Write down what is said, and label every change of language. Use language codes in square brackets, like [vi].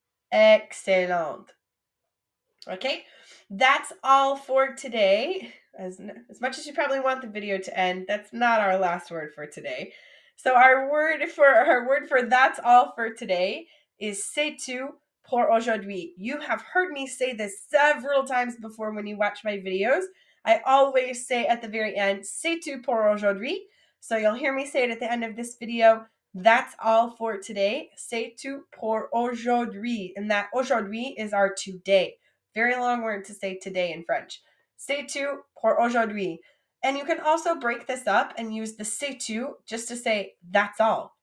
[en] Excellent. Okay, that's all for today. As much as you probably want the video to end, that's not our last word for today. So our word for that's all for today is [fr] c'est tout pour aujourd'hui. [en] You have heard me say this several times before when you watch my videos. I always say at the very end, [fr] c'est tout pour aujourd'hui. [en] So you'll hear me say it at the end of this video. That's all for today. [fr] C'est tout pour aujourd'hui. [en] And that aujourd'hui is our today. Very long word to say today in French. [fr] C'est tout pour aujourd'hui. [en] And you can also break this up and use the [fr] c'est tout [en] just to say that's all.